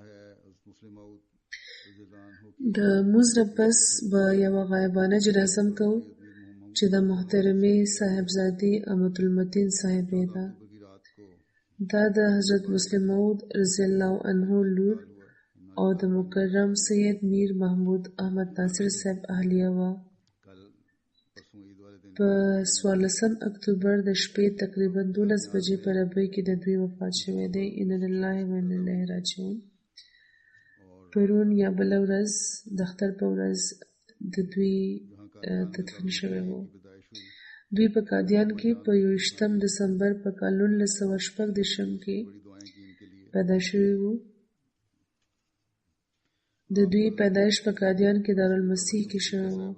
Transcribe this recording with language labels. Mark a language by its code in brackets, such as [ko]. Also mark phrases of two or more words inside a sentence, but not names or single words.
[ps] د لمونځ نه پس به یوه غایبانه جنازه هم کوو چې د محترمې صاحبزادې امة المتین صاحبې ده. دا د حضرت مسلم موعود [ar] رضی الله عنه [ps] لور او د مکرم سید میر محمود احمد ناصر صاحب اهلیه وه. [ur] کل پرسوں عید والے دن [ps] په 14 اکتوبر د شپې تقریبا 12 بجې په ربوی کې د دوی وفات شوی دی. [ar] انا لله و انا الیه راجعون. [ps] پرون یا بله ورځ د اختر په ورځ د دوی تدفین شوی و. دوی په قادیان کې په 21 دسمبر په کال 1906 کې پیدا شوي وو. د دوی پیدایش په قادیان کې دارالمسیح کې شوی و.